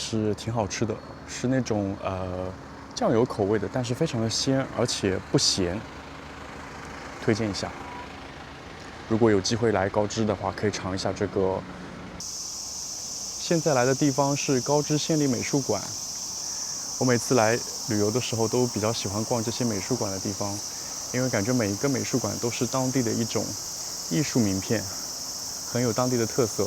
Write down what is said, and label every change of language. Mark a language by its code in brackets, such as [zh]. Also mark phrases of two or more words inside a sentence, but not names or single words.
[zh] 是挺好吃的，是那種醬油口味的，但是非常的鮮，而且不鹹，推薦一下。如果有機會來高知的話，可以嘗一下這個。現在來的地方是高知縣立美術館。我每次來旅遊的時候，都比較喜歡逛這些美術館的地方，因為感覺每一個美術館都是當地的一種藝術名片，很有當地的特色。